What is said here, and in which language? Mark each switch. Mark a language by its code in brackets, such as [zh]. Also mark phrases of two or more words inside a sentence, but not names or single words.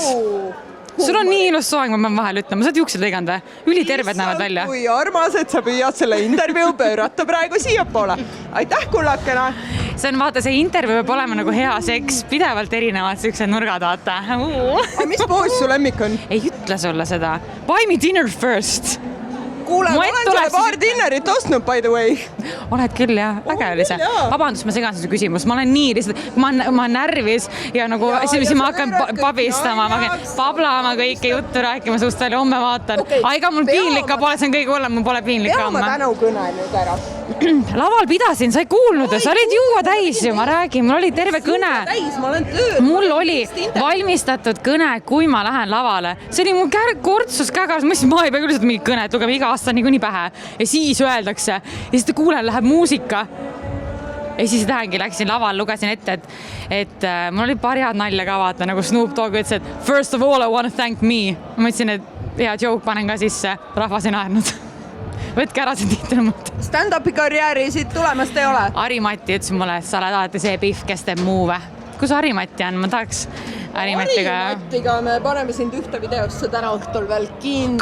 [et] Sul on nii ilus soeng, ma pean vahel ütlema, sa oled juuksed lõiganud või? Üliterved näevad välja. Kui armas, et sa püüad selle intervjuu pöörata praegu siia poole. Aitäh, kullakena! See on, vaata, see intervjuu peab olema nagu hea seks, pidevalt erinevad sellised nurgad, vaata. Aga mis poos su lemmik on? Ei ütle sulle seda. [en] Buy me dinner first. [et] Kuule, ma olen selle paar dinnerit ostnud, [en] by the way. [et] Oled küll, jah. Äge oli see. Vabandust, ma segan see küsimus. Ma olen nii lihtsalt, ma olen närvis ja nagu siis ma hakkan pabistama, ma hakkan pablama kõike juttu rääkima suust välja, homme vaatan. Aiga mul piinlik ka pole, see on kõige hullem, mul pole piinlik ka homme. Peame tänu kõne nüüd ära. Laval pidasin, sa ei kuulnud, sa olid juua täis ju, ma räägin, mul oli terve kõne. Mul oli valmistatud kõne, kui ma lähen lavale. See oli mul kortsus kägas, ma ei pea küll seda mingit kõne, et lugeb iga aasta niikuinii pähe. Ja siis öeldakse, ja siis kuulen, läheb muusika. Ja siis tähengi, läksin laval, lugesin ette, et mul oli paar head nalja ka vaata, nagu Snoop Dogg ütles, et [en] first of all I want to thank me. [et] Ma mõtlesin, et hea joke panen ka sisse, rahvas ei naernud. Võtke ära see tiitel mõte. Stand-upi karjääri siit tulemast ei ole? Harimati ütles mulle, et sa oled alati see pihv, kes teeb muuve. Kus Harimati on? Ma tahaks Harimatiga... Harimatiga me paneme sind ühte videosse täna õhtul veel kindlasti.